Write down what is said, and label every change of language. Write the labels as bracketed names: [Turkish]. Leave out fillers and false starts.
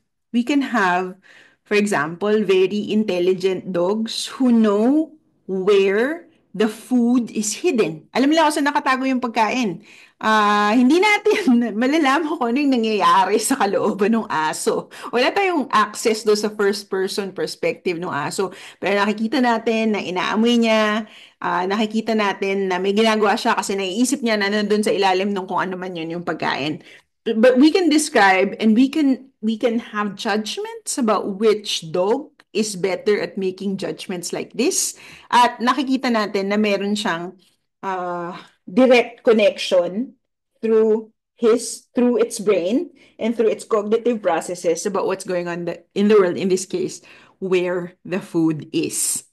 [English] We can have, for example, very intelligent dogs who know where the food is hidden. [Filipino] Alam nila kung saan nakatago yung pagkain. Hindi natin malalaman kung ano yung nangyayari sa kalooban ng aso. Wala tayong access do sa [English] first person perspective [Filipino] ng aso. Pero nakikita natin na inaamoy niya, nakikita natin na may ginagawa siya kasi naiisip niya na nandun sa ilalim ng kung ano man yun yung pagkain. [English] But we can describe and we can have judgments about which dog is better at making judgments like this. [Filipino] At nakikita natin na meron siyang [English] direct connection through its brain and through its cognitive processes about what's going on in the world, in this case, where the food is.